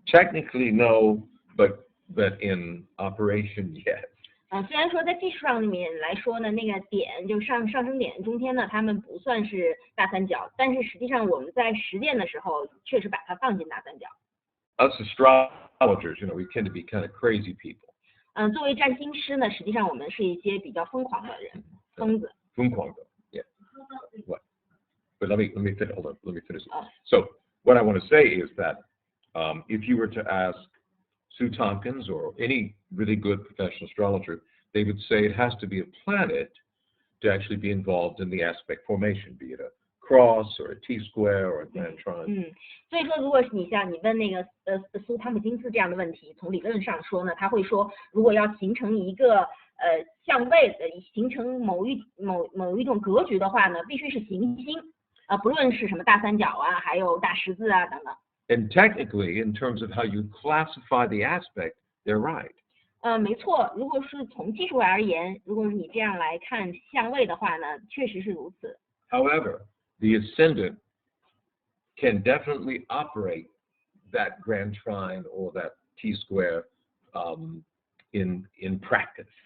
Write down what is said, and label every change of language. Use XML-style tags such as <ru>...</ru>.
<en>Technically, no, but in operation, yes.</en> <zh>虽然说在技术上面来说呢，那个点就上升点中间呢，它们不算是大三角，但是实际上我们在实践的时候，确实把它放进大三角。</zh> <en>Us astrologers, we tend to be kind of crazy people.</en> <zh>作为占星师呢，实际上我们是一些比较疯狂的人，疯子。疯狂的</zh> <en>yeah. What? But let me finish. Hold on. Let me finish. So what I want to say is that if you were to ask Sue Tompkins or any really good professional astrologer, they would say it has to be a planet to actually be involved in the aspect formation, be it a cross or a T-square or a grand trine.</en> <zh>所以说，如果你像你问那个苏汤普金斯这样的问题，从理论上说呢，他会说，如果要形成一个相位形成某一种格局的话呢，必须是行星不论是什么大三角啊，还有大十字啊等等。</zh> <en>And technically, in terms of how you classify the aspect, they're right.</en> <zh>没错，如果是从技术而言，如果是你这样来看相位的话呢，确实是如此。</zh> <en>However, the ascendant can definitely operate that grand trine or that T-square in practice.</en>